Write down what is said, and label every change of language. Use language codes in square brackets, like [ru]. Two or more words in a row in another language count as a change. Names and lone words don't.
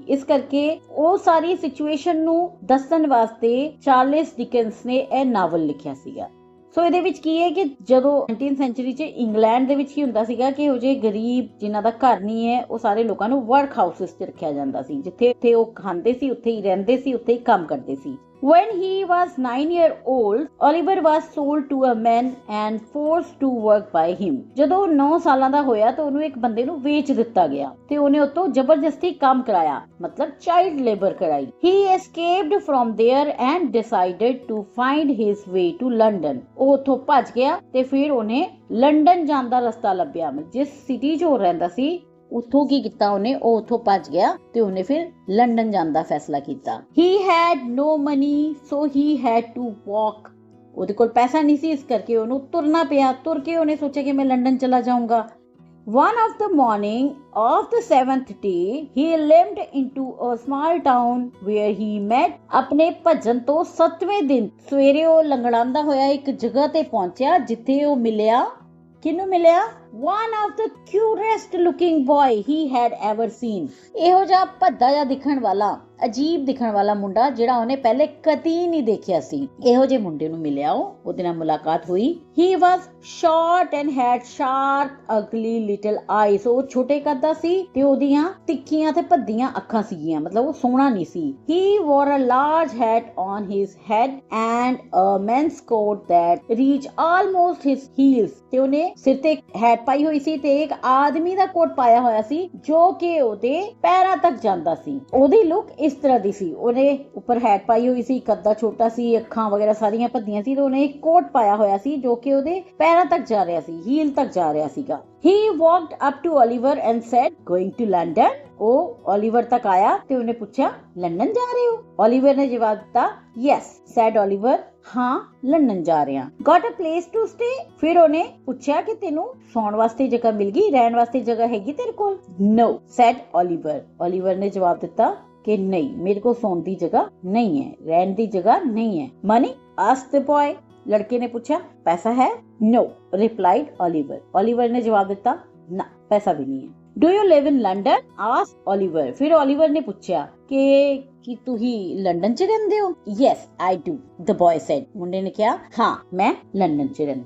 [pa] ਇਸ ਕਰਕੇ ਉਹ ਸਾਰੀ ਸਿਚੁਏਸ਼ਨ ਨੂੰ ਦੱਸਣ ਵਾਸਤੇ ਚਾਰਲਸ ਡਿਕਨਸ ਨੇ ਇਹ ਨਾਵਲ ਲਿਖਿਆ ਸੀਗਾ. ਸੋ ਇਹਦੇ ਵਿੱਚ ਕੀ ਹੈ ਕਿ ਜਦੋਂ [en] 19th century [pa] 'ਚ ਇੰਗਲੈਂਡ ਦੇ ਵਿੱਚ ਕੀ ਹੁੰਦਾ ਸੀਗਾ ਕਿ ਉਹ ਜੇ ਗਰੀਬ ਜਿਨ੍ਹਾਂ ਦਾ ਘਰ ਨਹੀਂ ਹੈ ਉਹ ਸਾਰੇ ਲੋਕਾਂ ਨੂੰ [en] work houses [pa] 'ਚ ਰੱਖਿਆ ਜਾਂਦਾ ਸੀ, ਜਿੱਥੇ ਉਹ ਖਾਂਦੇ ਸੀ, ਉੱਥੇ ਹੀ ਰਹਿੰਦੇ ਸੀ, ਉੱਥੇ ਹੀ ਕੰਮ ਕਰਦੇ ਸੀ. [en] When he was 9 years old, Oliver was sold to a man and forced to work by him. [pa] ਜਦੋਂ 9 ਸਾਲਾਂ ਦਾ ਹੋਇਆ ਤਾਂ ਉਹਨੂੰ ਇੱਕ ਬੰਦੇ ਨੂੰ ਵੇਚ ਦਿੱਤਾ ਗਿਆ ਤੇ ਉਹਨੇ ਉਤੋਂ ਜ਼ਬਰਦਸਤੀ ਕੰਮ ਕਰਾਇਆ, ਮਤਲਬ [en] child labour [pa] ਕਰਾਈ. [en] He escaped from there and decided to find his way to London. [pa] ਉਹ ਉਥੋਂ ਭੱਜ ਗਿਆ ਤੇ ਫਿਰ ਉਹਨੇ ਲੰਡਨ ਜਾਣ ਦਾ ਰਸਤਾ ਲੱਭਿਆ. ਜਿਸ ਸਿਟੀ 'ਚ ਉਹ ਰਹਿੰਦਾ ਸੀ ਉੱਥੋਂ ਕੀ ਕੀਤਾ ਉਹਨੇ, ਉਹ ਉੱਥੋਂ ਭੱਜ ਗਿਆ ਤੇ ਉਹਨੇ ਫਿਰ ਲੰਡਨ ਜਾਣ ਦਾ ਫੈਸਲਾ ਕੀਤਾ. [en] He had no money, so he had to walk. [pa] ਉਹਦੇ ਕੋਲ ਪੈਸਾ ਨਹੀਂ ਸੀ, ਇਸ ਕਰਕੇ ਉਹਨੂੰ ਤੁਰਨਾ ਪਿਆ. ਤੁਰ ਕੇ ਉਹਨੇ ਸੋਚਿਆ ਕਿ ਮੈਂ ਲੰਡਨ ਚਲਾ ਜਾਊਂਗਾ. [en] One of the morning of the 7th day, he limped into a small town where he met. [pa] ਆਪਣੇ ਭੱਜਣ ਤੋਂ 7ਵੇਂ ਦਿਨ ਸਵੇਰੇ ਉਹ ਲੰਗੜਾਉਂਦਾ ਹੋਇਆ ਇੱਕ ਜਗ੍ਹਾ ਤੇ ਪਹੁੰਚਿਆ ਜਿੱਥੇ ਉਹ ਮਿਲਿਆ. ਕਿਹਨੂੰ ਮਿਲਿਆ? [en] One of the cutest looking boy he had ever seen. [pa] ਇਹੋ ਜਿਹਾ ਭੱਦਾ ਜਿਹਾ ਦਿਖਣ ਵਾਲਾ, ਅਜੀਬ ਦਿਖਣ ਵਾਲਾ ਮੁੰਡਾ ਜਿਹੜਾ ਉਹਨੇ ਪਹਿਲੇ ਕਦੀ ਨਹੀਂ ਦੇਖਿਆ ਸੀ. ਇਹੋ ਜਿਹੇ ਮੁੰਡੇ ਨੂੰ ਮਿਲਿਆ, ਉਹਦੇ ਨਾਲ ਮੁਲਾਕਾਤ ਹੋਈ. [en] He was short and had sharp, ugly little eyes. [pa] ਉਹ ਛੋਟੇ ਕੱਦ ਦਾ ਸੀ ਤੇ ਉਹਦੀਆਂ ਤਿੱਖੀਆਂ ਤੇ ਭੱਦੀਆਂ ਅੱਖਾਂ ਸੀਗੀਆਂ, ਮਤਲਬ ਉਹ ਸੋਹਣਾ ਨਹੀਂ ਸੀ. [en] He wore a large hat on his head and a men's coat that reached almost his heels. [pa] ਤੇ ਉਹਨੇ ਸਿਰ ਤੇ ਹੈਟ ਪਾਈ ਹੋਈ ਸੀ ਤੇ ਇੱਕ ਆਦਮੀ ਦਾ ਕੋਟ ਪਾਇਆ ਹੋਇਆ ਸੀ ਜੋ ਕਿ ਉਹਦੇ ਪੈਰਾਂ ਤੱਕ ਜਾਂਦਾ ਸੀ. ਉਹਦੀ ਲੁੱਕ ਇਸ ਤਰ੍ਹਾਂ ਦੀ ਸੀ. ਉਹਨੇ ਉੱਪਰ ਹੈਟ ਪਾਈ ਹੋਈ ਸੀ, ਕੱਦਾ ਛੋਟਾ ਸੀ, ਅੱਖਾਂ ਵਗੈਰਾ ਸਾਰੀਆਂ ਭੱਦੀਆਂ ਸੀ ਤੇ ਉਹਨੇ ਇੱਕ ਕੋਟ ਪਾਇਆ ਹੋਇਆ ਸੀ ਜੋ ਕਿ ਉਹਦੇ ਪੈਰਾਂ ਤੱਕ ਜਾ ਰਿਹਾ ਸੀ, ਹੀਲ ਤੱਕ ਜਾ ਰਿਹਾ ਸੀਗਾ. [en] He walked up to Oliver and said, "Going to London?" [pa] ਉਹ Oliver ਤੱਕ ਆਇਆ ਤੇ ਉਹਨੇ ਪੁੱਛਿਆ, ਲੰਡਨ ਜਾ ਰਹੇ ਹੋ? Oliver ਨੇ ਜਵਾਬ ਦਿੱਤਾ, [en] "Yes," said Oliver. [pa] ਹਾਂ, ਲੰਡਨ ਜਾ ਰਹੇ ਹਾਂ. [en] Got a place to stay? [pa] ਫਿਰ ਉਹਨੇ ਪੁੱਛਿਆ ਕਿ ਤੈਨੂੰ ਸੌਣ ਵਾਸਤੇ ਜਗ੍ਹਾ ਮਿਲ ਗਈ, ਰਹਿਣ ਵਾਸਤੇ ਜਗ੍ਹਾ ਹੈਗੀ ਤੇਰੇ ਕੋਲ? [en] No, said Oliver. [pa] Oliver ਨੇ ਜਵਾਬ ਦਿੱਤਾ ਕਿ ਨਹੀਂ, ਮੇਰੇ ਕੋਲ ਸੌਣ ਦੀ ਜਗ੍ਹਾ ਨਹੀਂ ਹੈ, ਰਹਿਣ ਦੀ ਜਗ੍ਹਾ ਨਹੀਂ ਹੈ. [en] Money? asked the boy. [pa] ਲੜਕੇ ਨੇ ਪੁੱਛਾ ਪੈਸਾ ਹੈ? [en] No, replied Oliver. [pa] ਓਲਿਵਰ ਨੇ ਜਵਾਬ ਦਿਤਾ ਨਾ, ਪੈਸਾ ਭੀ ਨਹੀਂ ਹੈ। [en] Do you live in London? asked Oliver. [pa] ਫਿਰ ਓਲਿਵਰ ਨੇ ਪੁੱਛਾ ਕਿ ਤੂ ਹੀ ਲੰਦਨ ਚ ਰਹਿੰਦੇ ਹੋ? [en] Yes I do, the boy said. [pa] ਮੁੰਡੇ ਨੇ ਕਿਹਾ ਹਾਂ, ਮੈਂ ਲੰਦਨ ਚ ਰਹਿੰਦਾ।